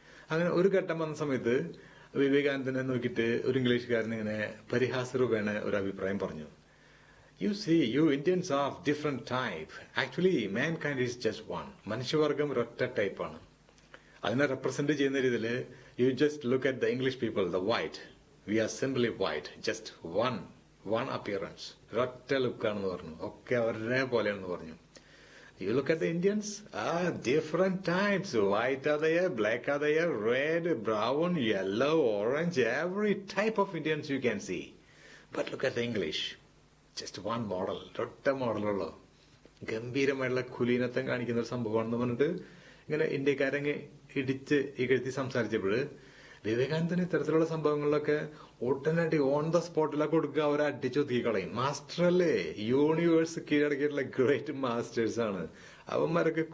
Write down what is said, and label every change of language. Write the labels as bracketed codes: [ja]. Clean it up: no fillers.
[ml] അങ്ങനെ ഒരു ഘട്ടം വന്ന സമയത്ത് വിവേകാനന്ദനെ നോക്കിയിട്ട് ഒരു ഇംഗ്ലീഷുകാരൻ ഇങ്ങനെ പരിഹാസരൂപേണ ഒരു അഭിപ്രായം പറഞ്ഞു. [en] You see, you Indians are different type. Actually mankind is just one. [ml] മനുഷ്യവർഗം ഒരൊറ്റ ടൈപ്പാണ്. അതിനെ റെപ്രസെന്റ് ചെയ്യുന്ന രീതിയിൽ [en] You just look at the English people, the white. We are simply white, just one appearance. [ml] ഒരൊറ്റ ലുക്കാണെന്ന് പറഞ്ഞു. ഒക്കെ അവരുടെ പോലെയാണെന്ന് പറഞ്ഞു. [en] You look at the Indians, different types. White are there, black are there, red, brown, yellow, orange, every type of Indians you can see. But look at the English, just one model, [ml] ഒരൊറ്റ മോഡലുള്ളൂ. ഗംഭീരമായിട്ടുള്ള കുലീനത്വം കാണിക്കുന്ന ഒരു സംഭവമാണെന്ന് പറഞ്ഞിട്ട് ഇങ്ങനെ ഇന്ത്യക്കാരങ്ങ് ഇടിച്ച് ഇകഴ്ത്തി സംസാരിച്ചപ്പോൾ വിവേകാനന്ദൻ ഇത്തരത്തിലുള്ള സംഭവങ്ങളിലൊക്കെ ഒട്ടനടി ഓൺ ദ സ്പോട്ടിലൊക്കെ കൊടുക്കുക, അവരെ അടിച്ചൊതുക്കി കളയും. മാസ്റ്റർ അല്ലേ, യൂണിവേഴ്സ് കീഴടക്കിയിട്ടുള്ള ഗ്രേറ്റ് മാസ്റ്റേഴ്സ് ആണ് അവന്മാരൊക്കെ.